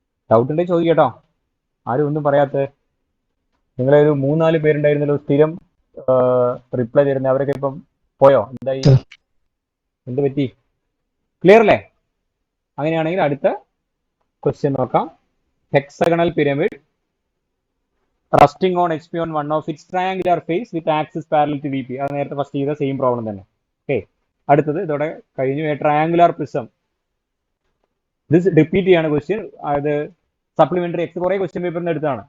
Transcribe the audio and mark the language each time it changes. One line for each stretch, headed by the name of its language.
Malayalam: Doubt ഉണ്ടെങ്കിൽ ചോദിക്കട്ടോ. ആരും ഒന്നും പറയാത്തത്? നിങ്ങളെ ഒരു 3-4 പേരുണ്ടായിരുന്നല്ലോ സ്ഥിരം റിപ്ലൈ തരുന്ന, അവരൊക്കെ ഇപ്പം പോയോ? എന്തായി? എന്ത് പറ്റി? ക്ലിയർ അല്ലേ? അങ്ങനെയാണെങ്കിൽ അടുത്ത ക്വസ്റ്റ്യൻ നോക്കാം.
English: Hexagonal pyramid resting on HP on one of its triangular face with axis parallel to VP.
Malayalam: അത് നേരത്തെ ഫസ്റ്റ് ചെയ്ത സെയിം പ്രോബ്ലം തന്നെ. ഓക്കെ, അടുത്തത് ഇതോടെ കഴിഞ്ഞു. Triangular prism. ഇത് റിപ്പീറ്റ് ചെയ്യാണ് ക്വസ്റ്റ്യൻ. അത് സപ്ലിമെന്ററി എക്സ് കുറെ ക്വസ്റ്റ്യൻ പേപ്പറിന് എടുത്താണ്.